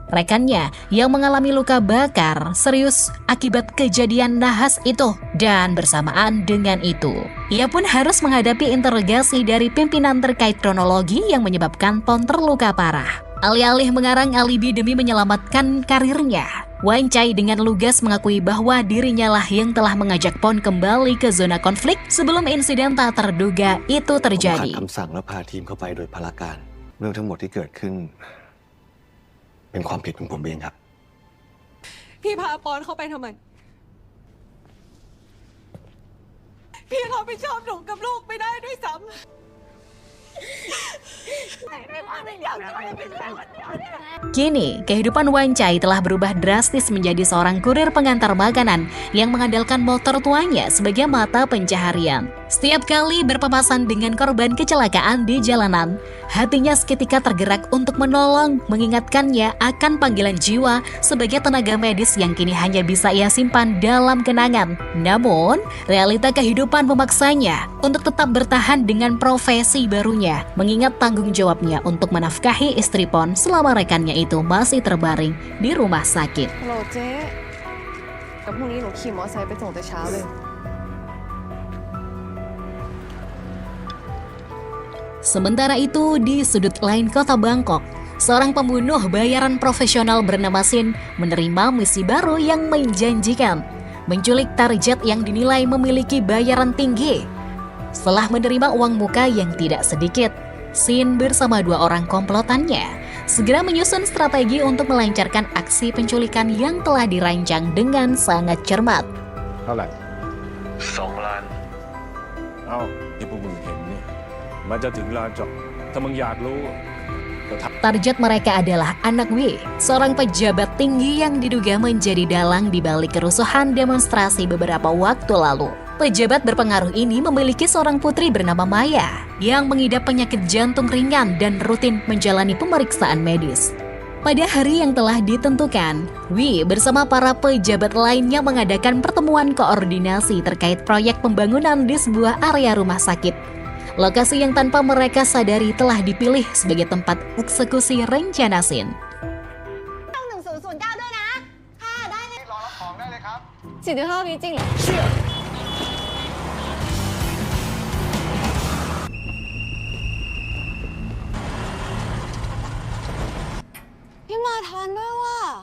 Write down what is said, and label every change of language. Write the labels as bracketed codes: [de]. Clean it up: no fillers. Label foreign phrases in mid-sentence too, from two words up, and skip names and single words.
[id] Rekannya yang mengalami luka bakar serius akibat kejadian nahas itu, dan bersamaan dengan itu, ia pun harus menghadapi interogasi dari pimpinan terkait kronologi yang menyebabkan Pon terluka parah. Alih-alih mengarang alibi demi menyelamatkan karirnya, Wan Chai dengan lugas mengakui bahwa dirinya lah yang telah mengajak Pon kembali ke zona konflik sebelum insiden tak terduga itu terjadi. [th] คำสั่งและพาทีมเข้าไปโดยพลการเรื่องทั้งหมดที่เกิดขึ้นเป็นความผิดของผมเองครับ พี่พาปอนเข้าไปทำไม พี่รับผิดชอบหนูกับลูกไม่ได้ด้วยซ้ำ [id] Kini, kehidupan Wan Chai telah berubah drastis menjadi seorang kurir pengantar makanan yang mengandalkan motor tuanya sebagai mata pencaharian. Setiap kali berpapasan dengan korban kecelakaan di jalanan, hatinya seketika tergerak untuk menolong, mengingatkannya akan panggilan jiwa sebagai tenaga medis yang kini hanya bisa ia simpan dalam kenangan. Namun, realita kehidupan memaksanya untuk tetap bertahan dengan profesi barunya, mengingat tanggung jawabnya untuk menafkahi istri Pon selama rekannya itu masih terbaring di rumah sakit. [th] ฮัลโหลเจ๊กับพรุ่งนี้หนูขี่มอเตอร์ไซค์ไปส่งแต่เช้าเลย [id] Sementara itu, di sudut lain kota Bangkok, seorang pembunuh bayaran profesional bernama Sin menerima misi baru yang menjanjikan, menculik target yang dinilai memiliki bayaran tinggi. Setelah menerima uang muka yang tidak sedikit, Sin bersama 2 orang komplotannya segera menyusun strategi untuk melancarkan aksi penculikan yang telah dirancang dengan sangat cermat. [th] เท่าไหร่ 2 ล้าน เอ้าที่พวกมึงเห็นเนี่ยมันจะถึงลานจอดถ้ามึงอยากรู้ก็ท [id] Target mereka adalah anak W, seorang pejabat tinggi yang diduga menjadi dalang di balik kerusuhan demonstrasi beberapa waktu lalu. Pejabat berpengaruh ini memiliki seorang putri bernama Maya yang mengidap penyakit jantung ringan dan rutin menjalani pemeriksaan medis. Pada hari yang telah ditentukan, Wi bersama para pejabat lainnya mengadakan pertemuan koordinasi terkait proyek pembangunan di sebuah area rumah sakit. Lokasi yang tanpa mereka sadari telah dipilih sebagai tempat eksekusi rencana Sin. [th] 110大队นะค่ะได้เลยรอรับของได้เลยครับ45วิจริงเหรอพี่มาทันด้วยว่ะ